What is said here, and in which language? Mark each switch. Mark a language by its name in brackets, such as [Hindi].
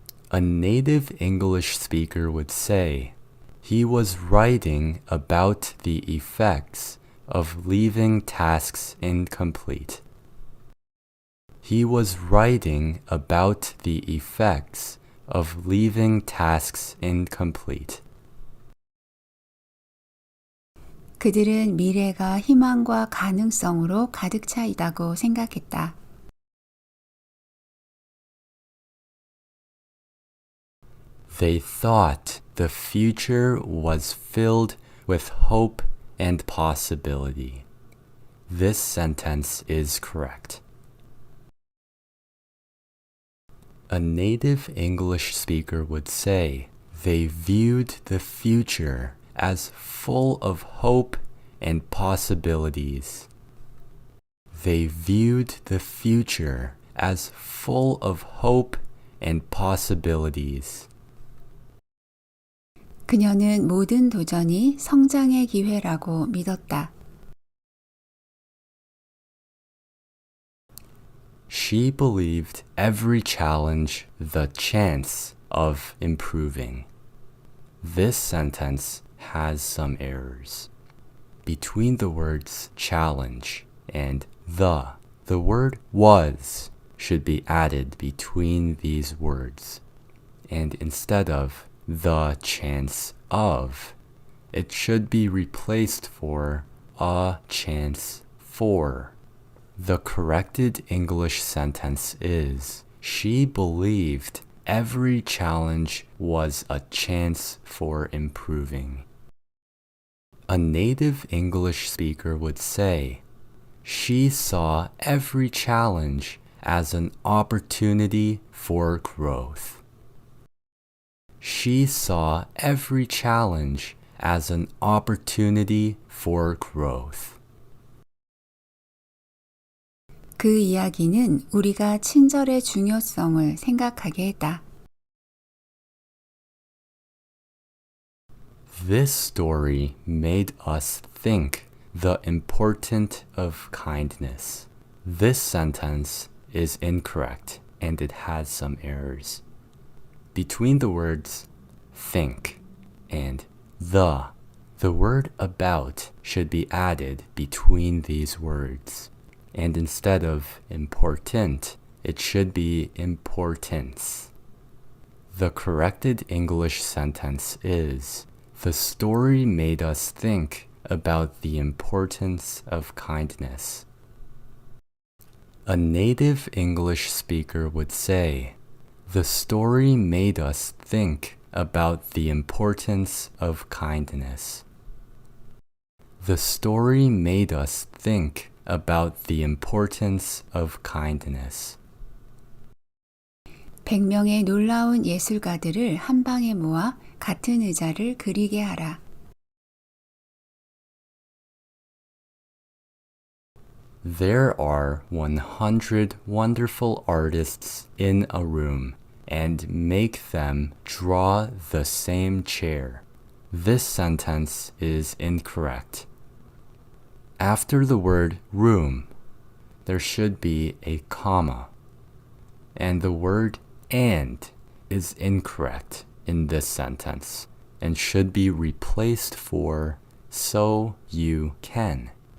[English] A native English speaker would say, he was writing about the effects of leaving tasks incomplete. He was writing about the effects of leaving tasks incomplete. [Korean] 그들은 미래가 희망과 가능성으로 가득 차 있다고 생각했다. [English] They thought the future was filled with hope and possibility. This sentence is correct. A native English speaker would say, they viewed the future as full of hope and possibilities. They viewed the future as full of hope and possibilities. [Korean] 그녀는 모든 도전이 성장의 기회라고 믿었다. [English] She believed every challenge the chance of improving. This sentence has some errors. Between the words challenge and the word was should be added between these words. And instead of the chance of, it should be replaced for a chance for. The corrected English sentence is, she believed every challenge was a chance for improving. A native English speaker would say, she saw every challenge as an opportunity for growth. She saw every challenge as an opportunity for growth. [Korean] 그 이야기는 우리가 친절의 중요성을 생각하게 했다. [English] This story made us think the importance of kindness. This sentence is incorrect and it has some errors. Between the words think and the word about should be added between these words. And instead of important, it should be importance. The corrected English sentence is, the story made us think about the importance of kindness. A native English speaker would say, the story made us think about the importance of kindness. The story made us think about the importance of kindness. [Korean] 100명의 놀라운 예술가들을 한 방에 모아 같은 의자를 그리게 하라. [English] There are 100 wonderful artists in a room, and make them draw the same chair. This sentence is incorrect. After the word room, there should be a comma, and the word and is incorrect in this sentence and should be replaced for so you can.